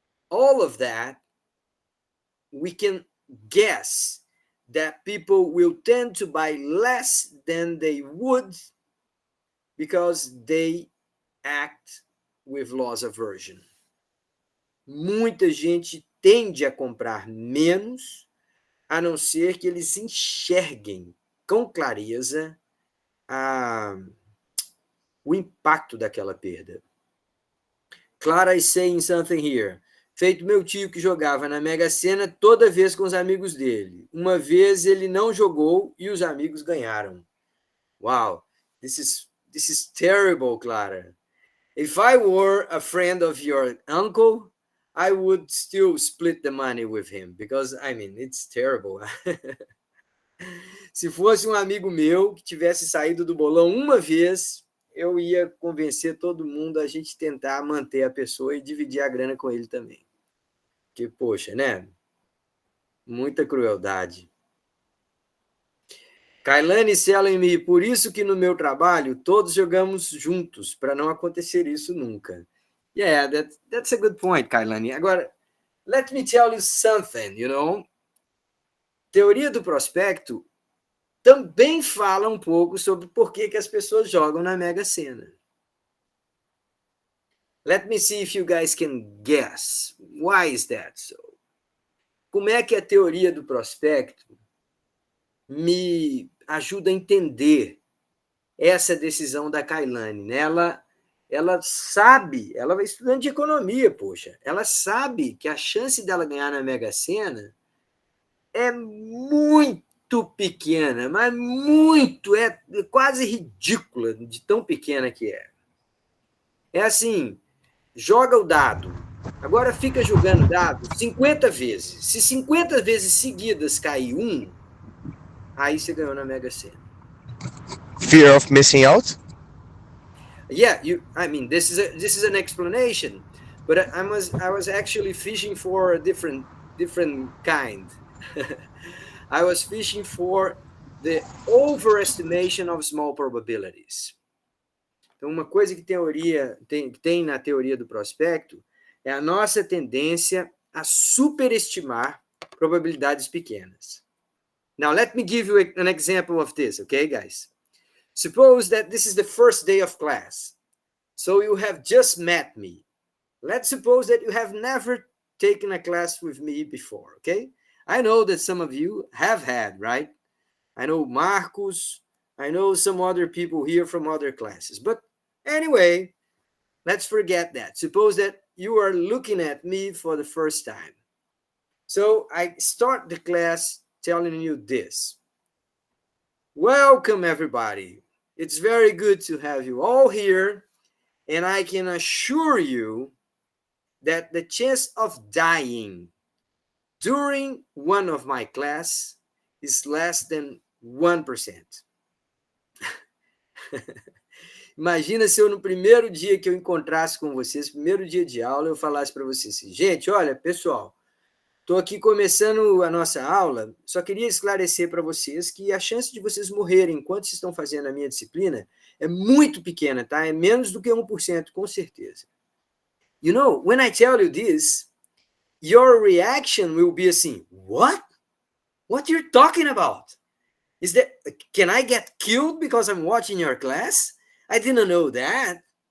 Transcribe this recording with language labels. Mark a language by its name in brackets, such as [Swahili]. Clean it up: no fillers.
[English] All of that, we can guess that people will tend to buy less than they would because they act with loss aversion. [Portuguese] Muita gente tende a comprar menos, a não ser que eles enxerguem com clareza o impacto daquela perda. [English] Clara is saying something here. [Portuguese] Feito meu tio que jogava na Mega Sena toda vez com os amigos dele. Uma vez ele não jogou e os amigos ganharam. [English] Wow, this is terrible, Clara. If I were a friend of your uncle, I would still split the money with him because I mean, it's terrible. [Portuguese] Se fosse um amigo meu que tivesse saído do bolão uma vez, eu ia convencer todo mundo a gente tentar manter a pessoa e dividir a grana com ele também. Porque, poxa, né? Muita crueldade. Kailane [English] selling me, [Portuguese] por isso que no meu trabalho todos jogamos juntos, para não acontecer isso nunca. [English] Yeah, that's a good point, Kailane. Agora, let me tell you something, you know? [Portuguese] Teoria do prospecto também fala um pouco sobre por que as pessoas jogam na Mega Sena. [English] Let me see if you guys can guess. Why is that so? [Portuguese] Como é que a teoria do prospecto me ajuda a entender essa decisão da Kailane, né? Ela sabe, ela vai estudando de economia, poxa, ela sabe que a chance dela ganhar na Mega Sena é muito pequena, mas muito, é quase ridícula de tão pequena que é. É assim, joga o dado, agora fica jogando dado 50 vezes. Se 50 vezes seguidas cair aí você ganhou na Mega Sena. [English] Fear of missing out? Yeah, I mean, this is an explanation, but I was actually fishing for a different kind. I was fishing for the overestimation of small probabilities. [Portuguese] Então, uma coisa que tem na teoria do prospecto é a nossa tendência a superestimar probabilidades pequenas. [English] Now, let me give you an example of this, okay, guys? Suppose that this is the first day of class. So you have just met me. Let's suppose that you have never taken a class with me before, okay? I know that some of you have had, right? I know Marcos, I know some other people here from other classes. But anyway, let's forget that. Suppose that you are looking at me for the first time. So I start the class telling you this. Welcome, everybody. It's very good to have you all here. And I can assure you that the chance of dying during one of my class is less than 1%. [Portuguese] Imagina se eu, no primeiro dia que eu encontrasse com vocês, primeiro dia de aula, eu falasse para vocês assim, gente, olha, pessoal, estou aqui começando a nossa aula, só queria esclarecer para vocês que a chance de vocês morrerem enquanto vocês estão fazendo a minha disciplina é muito pequena, tá? É menos do que 1%, com certeza. [English] You know, when I tell you this, your reaction will be assim, what? What you're talking about? Is that, can I get killed because I'm watching your class? I didn't know that.